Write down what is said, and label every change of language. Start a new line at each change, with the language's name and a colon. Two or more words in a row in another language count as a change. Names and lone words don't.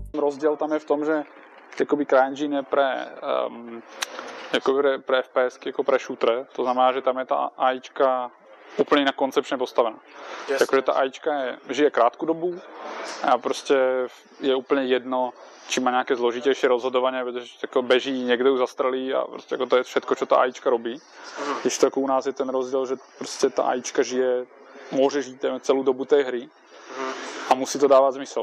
Slovak: rozdiel tam je v tom, že jakoby CryEngine je pre FPS, jako pre shooter, to znamená, že tam je ta AIčka
Czech: úplně jinak koncepčně postavená. Jakože ta AIčka žije krátkou dobu a prostě je úplně jedno, či má nějaké zložitější rozhodování, protože jako beží, někde ju zastrelí a prostě jako to je
Slovak: všetko, čo ta AIčka robí.
Czech: Když to jako u nás je ten rozdíl, že prostě ta AIčka žije, může žít celou dobu té hry a musí to dávat zmysel.